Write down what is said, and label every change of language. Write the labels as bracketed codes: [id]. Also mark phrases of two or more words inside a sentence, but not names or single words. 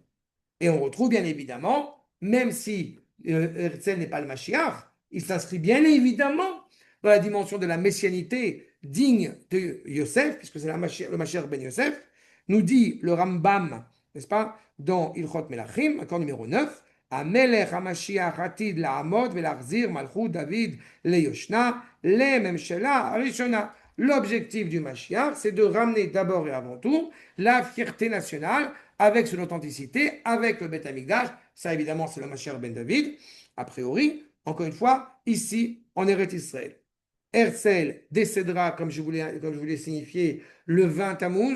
[fr] Et on retrouve bien évidemment, même si Herzl n'est pas le Mashiach, il s'inscrit bien évidemment dans la dimension de la messianité digne de Yosef, puisque c'est le Mashiach ben Yosef, nous dit le Rambam, n'est-ce pas, dans Ilchot Melachim, accord numéro 9, [he] המלך המשיח עתיד לעמוד ולהחזיר מלכות דוד ליושנה לממשלה הראשונה. [fr] l'objectif du Mashiach, c'est de ramener d'abord et avant tout la fierté nationale avec son authenticité, avec le Beth Amikdash. Ça, évidemment, c'est le Mashiach ben David, a priori. Encore une fois, ici, en Eretz Israël. Herzl décédera, comme je voulais signifier, le 20 Tammuz.